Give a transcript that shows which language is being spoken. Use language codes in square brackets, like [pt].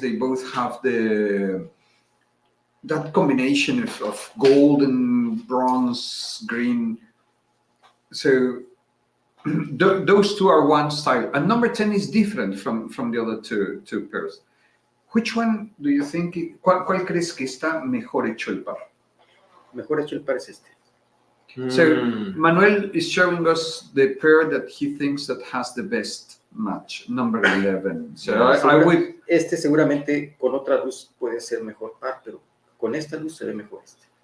[en] They both have that combination of gold and bronze, green. So those two are one style, and number 10 is different from the other two pairs. Which one do you think? [es] ¿Cuál crees que está mejor hecho el par? Mejor hecho el par es este. [en] So Manuel is showing us the pair that he thinks that has the best match, number 11. So I would. [es] Este seguramente con otra luz puede ser mejor par, pero con esta luz se ve mejor este.